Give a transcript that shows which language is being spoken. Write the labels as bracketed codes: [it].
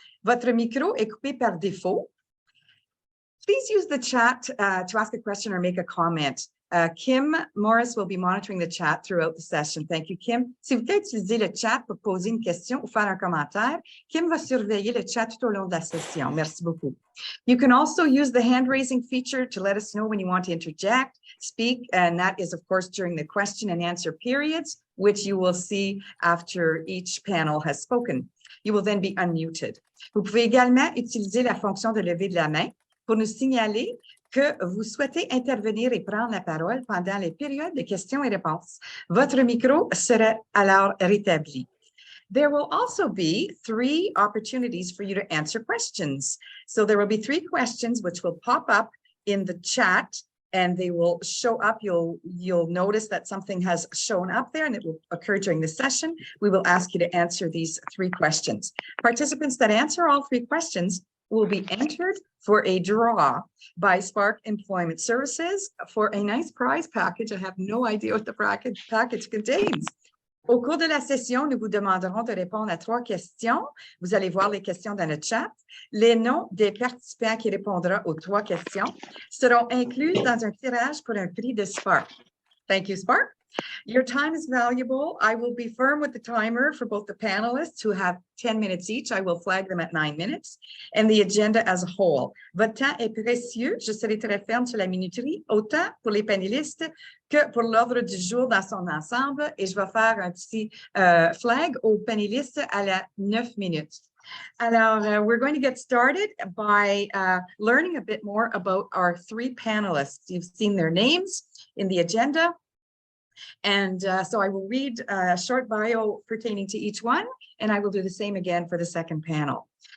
[fr] Votre micro est coupé par défaut. [en] Please use the chat to ask a question or make a comment. Kim Morris will be monitoring the chat throughout the session. Thank you, Kim. [fr] Si vous voulez utiliser le chat pour poser une question ou faire un commentaire, Kim va surveiller le chat tout au long de la session. Merci beaucoup. [en] You can also use the hand-raising feature to let us know when you want to interject, speak, and that is, of course, during the question and answer periods, which you will see after each panel has spoken. You will then be unmuted. [fr] Vous pouvez également utiliser la fonction de lever de la main pour nous signaler que vous souhaitez intervenir et prendre la parole pendant les périodes de questions et réponses. Votre micro sera alors rétabli. [en] There will also be 3 opportunities for you to answer questions. So there will be 3 questions which will pop up in the chat and they will show up. You'll notice that something has shown up there and it will occur during the session. We will ask you to answer these 3 questions. Participants that answer all 3 questions will be entered for a draw by Spark Employment Services for a nice prize package. I have no idea what the package contains. [fr] Au cours de la session, nous vous demanderons de répondre à 3 questions. Vous allez voir les questions dans le chat. Les noms des participants qui répondront aux 3 questions seront inclus dans un tirage pour un prix de Spark. [en] Thank you, Spark. Your time is valuable. I will be firm with the timer for both the panelists who have 10 minutes each. I will flag them at 9 minutes and the agenda as a whole. [fr] Votre temps est précieux. Je serai très ferme sur la minuterie, autant pour les panélistes que pour l'ordre du jour dans son ensemble. Et je vais faire un petit flag aux panélistes à la 9 minutes. [en] Alors, we're going to get started by learning a bit more about our 3 panelists. You've seen their names in the agenda. And so I will read a short bio pertaining to each one, and I will do the same again for the second panel.